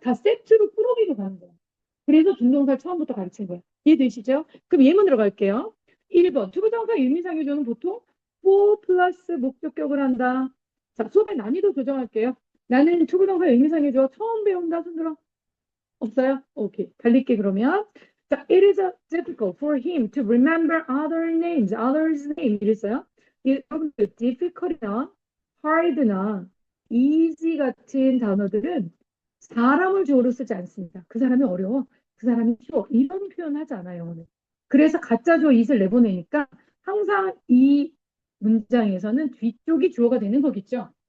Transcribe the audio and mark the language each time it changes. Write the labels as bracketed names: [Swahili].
[Korean] 다 세트로 꾸러기로 가는 거야. 그래서 준동사를 처음부터 가르친 거야. 이해되시죠? 그럼 예문 들어갈게요. 1번 투부정사 의미상의 주어는 보통 for 플러스 목적격을 한다. 자, 수업의 난이도 조정할게요. 나는 투부정사 의미상의 주어 처음 배운다. 손들어. 없어요? 오케이. 달릴게 그러면. [English] 자, it is difficult for him to remember other names, others' name [Korean] 이랬어요. 여러분들 difficult이나 hard나 easy 같은 단어들은 사람을 주어로 쓰지 않습니다. 그 사람이 어려워. 그 사람이 쉬워. 이런 표현 하지 않아요, 오늘. 그래서 가짜 주어 it을 내보내니까 항상 이 문장에서는 뒤쪽이 주어가 되는 거겠죠.